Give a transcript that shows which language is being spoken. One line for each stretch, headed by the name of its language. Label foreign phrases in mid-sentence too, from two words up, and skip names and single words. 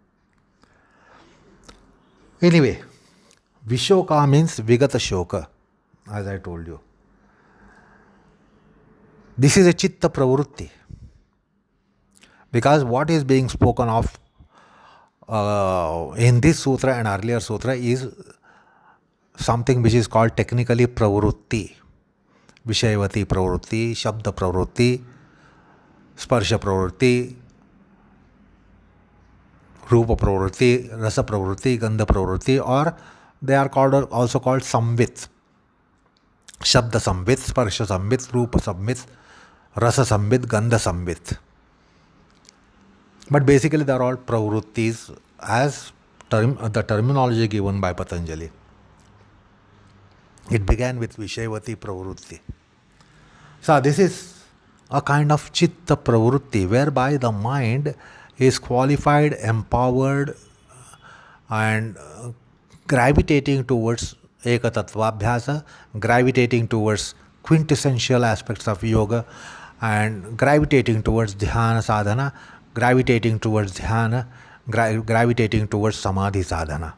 English: Anyway, Vishoka means
Sanskrit: Vigata Shoka,
English: as I told you. This is a
Sanskrit: chitta pravrutti.
English: Because what is being spoken of in this sutra and earlier sutra is something which is called technically pravrutti.
Sanskrit: Vishayavati pravrutti, Shabda pravrutti, Sparsha pravrutti, Rupa pravrutti, Rasa pravrutti, Gandha pravrutti,
English: or they are called also called samvit.
Sanskrit: Shabda samvit, Sparsha samvit, Rupa samvit, Rasa samvit, Gandha samvit.
English: But basically they are all pravrittis as the terminology given by Patanjali. It began with
Sanskrit: Vishayavati pravrutti.
English: So this is a kind of
Sanskrit: chitta pravrutti
English: whereby the mind is qualified, empowered and gravitating towards ekatatvabhyasa, gravitating towards quintessential aspects of yoga and gravitating towards
Sanskrit: dhyana sadhana,
English: gravitating towards dhyana, gravitating towards
Sanskrit: samadhi sadhana.